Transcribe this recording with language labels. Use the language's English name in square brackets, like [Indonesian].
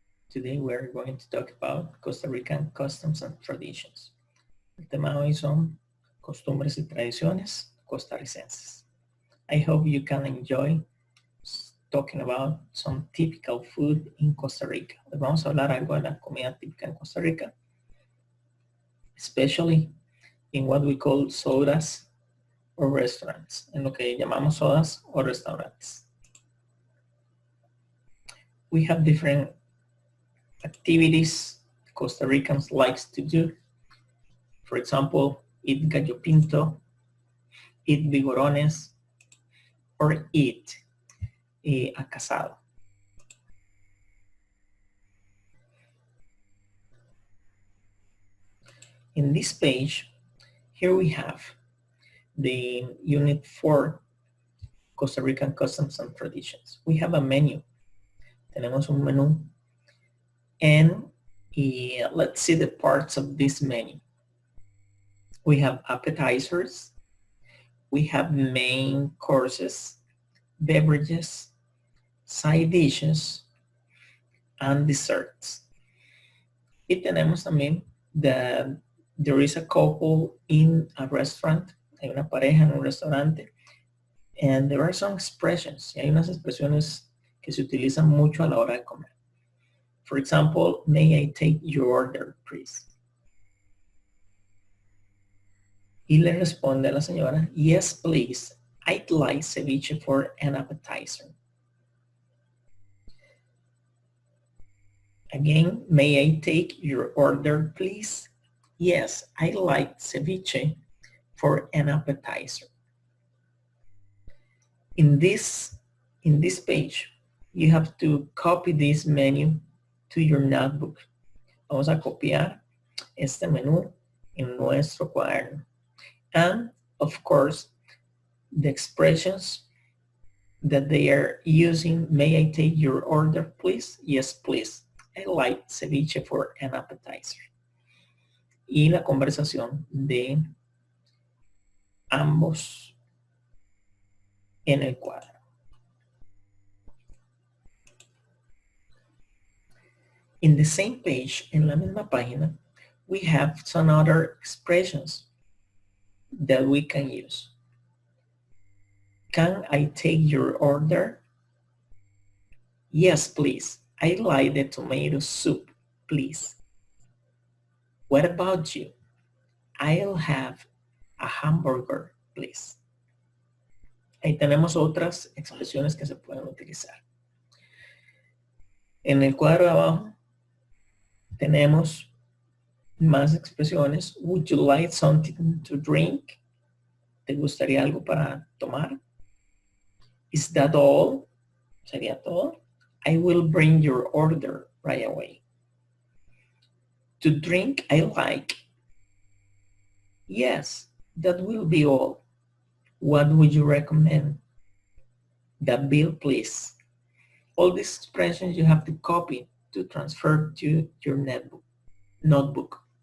[English] Today we're going to talk about Costa Rican customs and traditions. [Spanish] El tema de hoy son costumbres y tradiciones costarricenses. [English] I hope you can enjoy talking about some typical food in Costa Rica. [Spanish] Hoy vamos a hablar algo de la comida típica en Costa Rica, [English] especially in what we call sodas or restaurants, [Spanish] en lo que llamamos sodas o restaurantes. [English] We have different activities Costa Ricans likes to do. For example, eat gallo pinto, eat vigorones, or eat acasado. In this page, here we have the Unit 4, Costa Rican Customs and Traditions. We have a menu. [Spanish] Tenemos un menú. [English] And let's see the parts of this menu. We have appetizers. We have main courses, beverages, side dishes, and desserts. [Spanish] Y tenemos también [English] there is a couple in a restaurant. [Spanish] Hay una pareja en un restaurante. [English] And there are some expressions. [Spanish] Y hay unas expresiones que se utilizan mucho a la hora de comer. [English] For example, may I take your order, please? [Spanish] Y le responde a la señora, [English] yes, please. I'd like ceviche for an appetizer. Again, may I take your order, please? Yes, I'd like ceviche for an appetizer. In this page, you have to copy this menu to your notebook. [Spanish] Vamos a copiar este menú en nuestro cuaderno. [English] And of course, the expressions that they are using, may I take your order, please? Yes, please. I like ceviche for an appetizer. [Spanish] Y la conversación de ambos en el cuadro. [English] In the same page, [Spanish] en la misma página, [English] we have some other expressions that we can use. Can I take your order? Yes, please. I like the tomato soup, please. What about you? I'll have a hamburger, please. [Spanish] Ahí tenemos otras expresiones que se pueden utilizar. En el cuadro de abajo tenemos más expresiones. [English] Would you like something to drink? [Spanish] ¿Te gustaría algo para tomar? [English] Is that all? [Spanish] ¿Sería todo? [English] I will bring your order right away. To drink, I like. Yes, that will be all. What would you recommend? The bill, please. All these expressions you have to copy to transfer to your notebook.